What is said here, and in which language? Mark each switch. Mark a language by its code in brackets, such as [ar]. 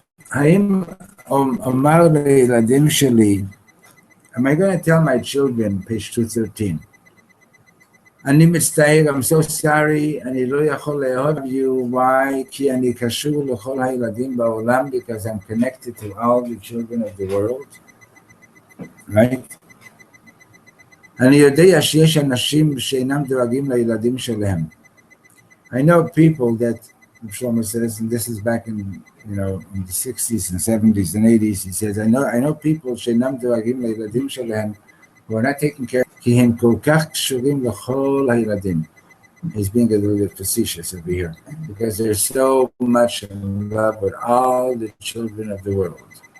[he] האם אומר לילדים שלי, [en] am I going to tell my children, page 213, [he] אני מצטער, [en] I'm so sorry, [he] אני לא יכול לאהוב [en] you, why? [he] כי אני קשור לכל הילדים בעולם, [en] because I'm connected to all the children of the world, right? [he] אני יודע שיש אנשים שאינם דואגים לילדים שלהם. [en] I know people that, Reb Shlomo says, and this is back in, in the 60s and 70s and 80s, he says, I know people [he] שאינם דואגים לילדים שלהם, [en] who are not taking care, [he] כי הם כל כך קשורים לכל הילדים. [en] He's being a little bit facetious over here, because they're so much in love with all the children of the world.